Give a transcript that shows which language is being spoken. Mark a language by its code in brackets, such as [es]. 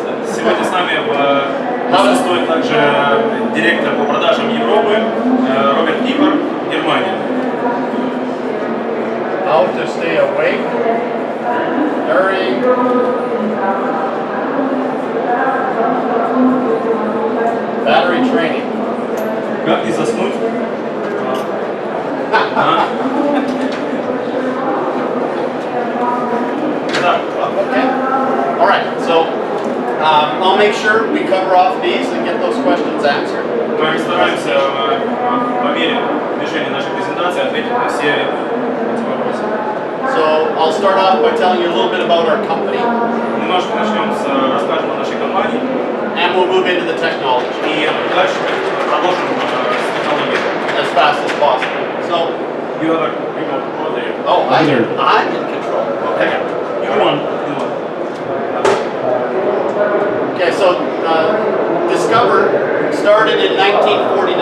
[ru] Сегодня с нами присутствует также директор по продажам Европы Роберт Кипер, Германия. [en] How to stay awake during battery training. [ru] Как не заснуть? [en] Okay. All right. So I'll make sure we cover off these and get those questions answered. [ru] Мы стараемся по мере движения нашей презентации ответить на все эти вопросы. [en] So I'll start off by telling you a little bit about our company. [ru] Немножко начнем с расскажем о нашей компании. [en] And we'll move into the technology. [ru] И дальше продолжим с технологией. [en] As fast as possible. So, You have a remote over there. oh, I'm in control. Okay. You want. Okay, so Discover started in 1949.